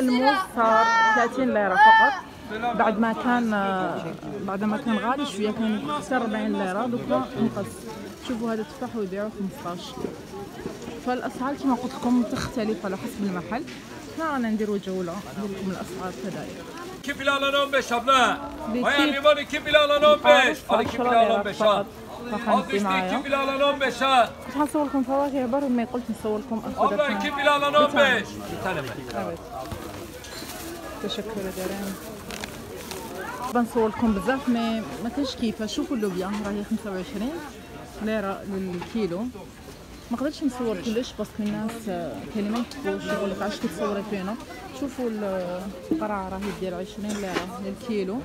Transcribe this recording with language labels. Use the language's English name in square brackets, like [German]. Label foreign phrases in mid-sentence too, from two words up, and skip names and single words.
[Arabic] الموز صار 30 ليره فقط، بعد ما كان غالي شويه، كان حتى 40 ليره، دوكا نقص. شوفوا هذا التفاح ويبيعوه 15. فالاسعار كما قلت لكم تختلف على حسب المحل. احنا رانا نديروا جوله ندير لكم الاسعار كذلك. [Turkish] 2 kilo alan 15 abla. Bayağı limon 2 kilo alan 15. Al 2 kilo alan 15 al. Al işte 2 kilo alan 15 ha. [Arabic] كنت حنصور لكم فواكه برا، ما قلت نصور لكم [Turkish] Abla 2 kilo alan 15. Bir tane mi? Evet. Teşekkür ederim. [Arabic] بنصور لكم بزاف ما كاينش كيفاش. شوفوا اللوبيا راهي 25 ليره للكيلو. ما قدرتش نصور كلش باسكو الناس كاين ما يكتبوش يقول لك علاش كتصوري فينا. شوفوا القرعه راهي دير 20 ليره للكيلو.